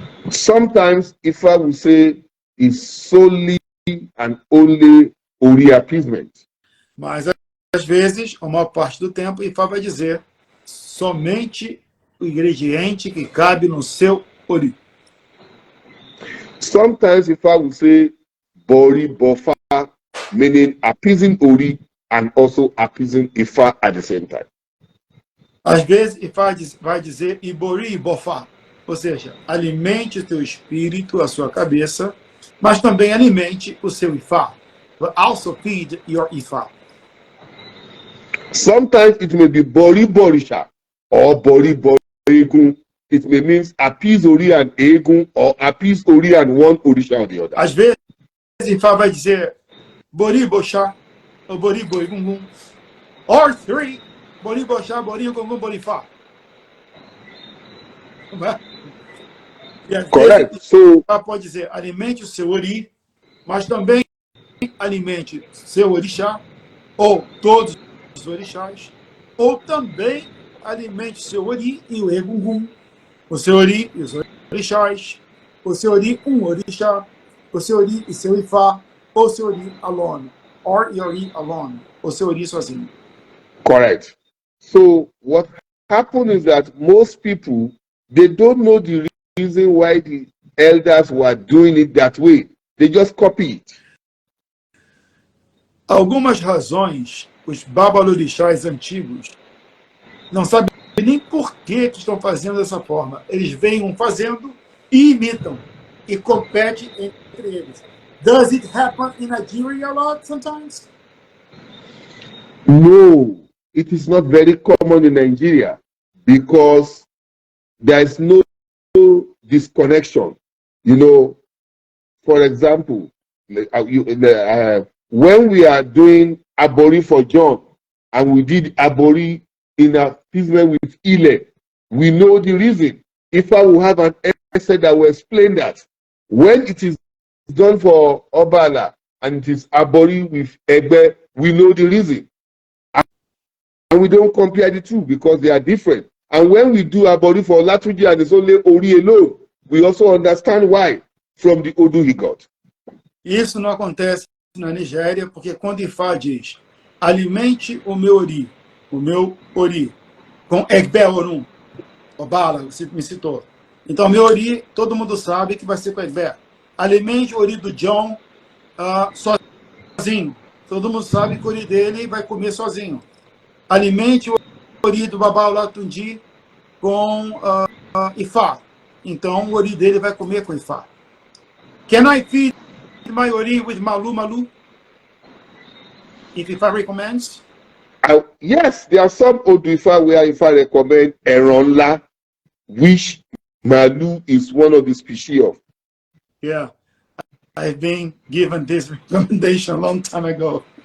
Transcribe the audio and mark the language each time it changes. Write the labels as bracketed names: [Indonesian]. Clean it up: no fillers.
[English] sometimes Ifá will say it's solely and only Ori appeasement. [Portuguese] Mas às vezes, a maior parte do tempo, Ifá vai dizer somente o ingrediente que cabe no seu Ori. [English] Sometimes Ifá will say Bori Bofa, meaning appeasing Ori and also appeasing Ifá at the same time. [Portuguese] Às vezes, Ifá vai dizer Ibori e Bofá, ou seja, alimente o seu espírito, a sua cabeça, mas também alimente o seu Ifá. [English] But also feed your Ifá. Sometimes it may be Bori Borisha or Bori Borigun. It may mean appease Ori and Egun or appease Ori and one Orisha or the other. [Portuguese] Às vezes, Ifá vai dizer Bori Boxá ou Bori Boigungun. [English] Or three, Bori Boxá, Bori Gungun, Bori Fá. Correct. So, [Portuguese] Ifá pode dizer alimente o seu Ori, mas também alimente seu Orixá, ou todos os orixás, ou também alimente seu Ori e o Egungun, o seu Ori e os orixás, o seu Ori orixá, o seu Ori e seu Ifá, ou seu Ori [English] alone, or your Ori alone, [Portuguese] o seu Ori sozinho. [English] Correct. So what happened is that most people, they don't know the reason why the elders were doing it that way. They just copy it. [Portuguese] Algumas razões, os babalorixás antigos não sabem nem por que estão fazendo dessa forma. Eles vêm fazendo e imitam. E competem entre eles. [English] Does it happen in Nigeria a lot sometimes? No, it is not very common in Nigeria because there is no disconnection. You know, for example, when we are doing Abori for John and we did Abori in appeasement with Ile, we know the reason. If I will have an essay that will explain that. When it is done for Obala and it is Abori with Egbe, we know the reason. And we don't compare the two because they are different. And when we do Abori for Latuji and it's only Ori alone, we also understand why from the Odu he got. [Portuguese] Isso não acontece na Nigéria, porque quando Ifá diz alimente o meu ori, com Egbe Orun, Obala, você me citou. Então, meu ori, todo mundo sabe que vai ser com Egbe. Alimente o ori do John sozinho. Todo mundo sabe que o ori dele vai comer sozinho. Alimente o ori do Babá Latundi com Ifá. Então, o ori dele vai comer com Ifá. [English] Can I feed my ori with Malu? If Ifá recommends? Yes, there are some Odu Ifa where Ifa recommend Eronla, which Malu is one of the species of. Yeah, I've been given this recommendation a long time ago.